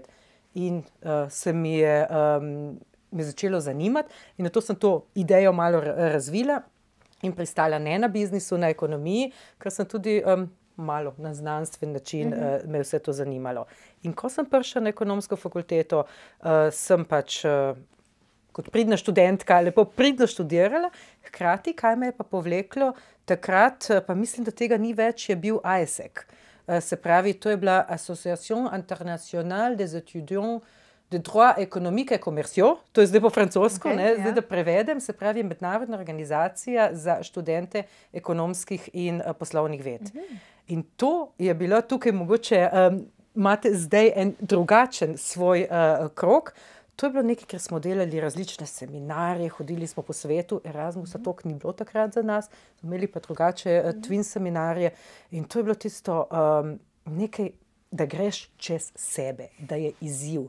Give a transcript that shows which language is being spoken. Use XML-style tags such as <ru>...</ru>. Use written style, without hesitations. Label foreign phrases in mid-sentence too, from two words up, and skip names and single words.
<sl>In se mi je začelo zanimati in nato sem to idejo malo razvila in pristala ne na biznisu, na ekonomiji, ker sem tudi malo na znanstven način me vse to zanimalo. In ko sem prišla na Ekonomsko fakulteto, sem pač kot pridna študentka lepo pridno študirala, hkrati, kaj me je pa povleklo, takrat, pa mislim, da tega ni več, je bil AESEC. Se pravi, to je bila Association Internationale des Étudiants de droit économique et commerciaux, to je zdaj po francosko, zdaj da prevedem, se pravi mednarodna organizacija za študente ekonomskih in poslovnih ved. In to je bilo tukaj mogoče, imate zdaj en drugačen svoj krog. To je bilo nekaj, ker smo delali različne seminarje, hodili smo po svetu, Erasmusa toliko ni bilo takrat za nas, imeli pa drugače twin seminarje in to je bilo tisto nekaj, da greš čez sebe, da je izziv.</sl>